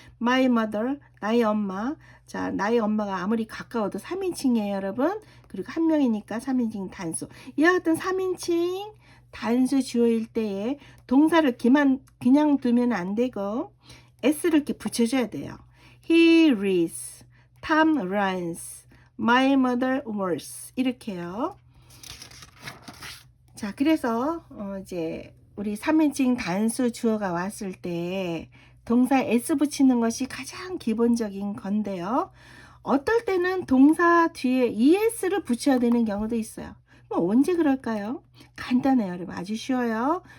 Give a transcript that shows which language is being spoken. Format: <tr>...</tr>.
<en>my mother,</en> <ko>나의 엄마. 자, 나의 엄마가 아무리 가까워도 3인칭이에요, 여러분. 그리고 한 명이니까 3인칭 단수. 이와 같은 3인칭 단수 주어일 때에 동사를 그냥 두면 안 되고 s를 이렇게 붙여줘야 돼요.</ko> <en>he reads, Tom runs, my mother works.</en> <ko>이렇게요. 자, 그래서 이제 우리 3인칭 단수 주어가 왔을 때 동사에 s 붙이는 것이 가장 기본적인 건데요. 어떨 때는 동사 뒤에 es를 붙여야 되는 경우도 있어요. 뭐 언제 그럴까요? 간단해요, 여러분. 아주 쉬워요.</ko>